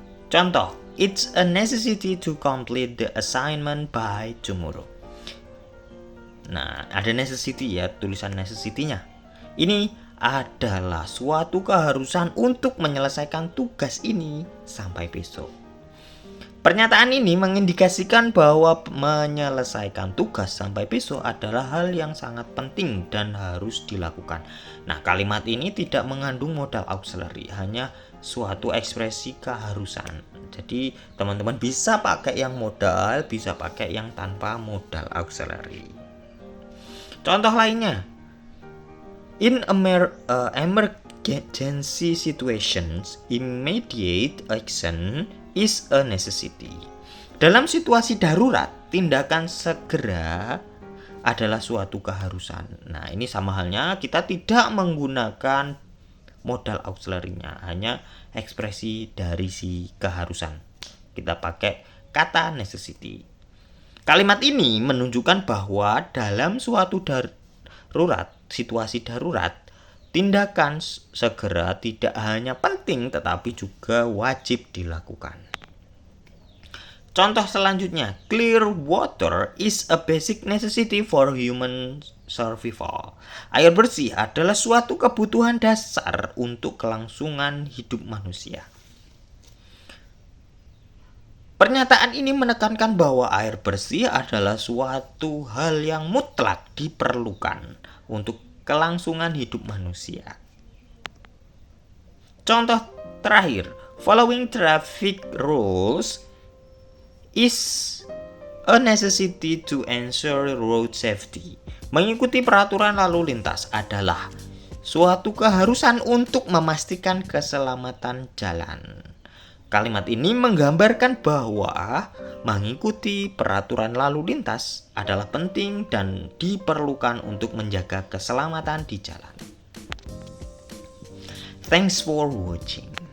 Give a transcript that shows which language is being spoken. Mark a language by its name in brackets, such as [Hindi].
[Indonesian] Contoh, [English] it's a necessity to complete the assignment by tomorrow. [Indonesian] Nah, ada necessity ya, tulisan necessity-nya. Ini adalah suatu keharusan untuk menyelesaikan tugas ini sampai besok. Pernyataan ini mengindikasikan bahwa menyelesaikan tugas sampai besok adalah hal yang sangat penting dan harus dilakukan. Nah, kalimat ini tidak mengandung modal auxiliary, hanya suatu ekspresi keharusan. Jadi, teman-teman bisa pakai yang modal, bisa pakai yang tanpa modal auxiliary. Contoh lainnya, [English] in emergency situations, immediate action is a necessity. [Indonesian] Dalam situasi darurat, tindakan segera adalah suatu keharusan. Nah, ini sama halnya kita tidak menggunakan modal auxiliary-nya, hanya ekspresi dari si keharusan. Kita pakai kata necessity. Kalimat ini menunjukkan bahwa dalam suatu situasi darurat, tindakan segera tidak hanya penting tetapi juga wajib dilakukan. Contoh selanjutnya, [English] clear water is a basic necessity for human survival. [Indonesian] Air bersih adalah suatu kebutuhan dasar untuk kelangsungan hidup manusia. Pernyataan ini menekankan bahwa air bersih adalah suatu hal yang mutlak diperlukan untuk kelangsungan hidup manusia. Contoh terakhir, [English] following traffic rules is a necessity to ensure road safety. [Indonesian] Mengikuti peraturan lalu lintas adalah suatu keharusan untuk memastikan keselamatan jalan. Kalimat ini menggambarkan bahwa mengikuti peraturan lalu lintas adalah penting dan diperlukan untuk menjaga keselamatan di jalan. [English] Thanks for watching.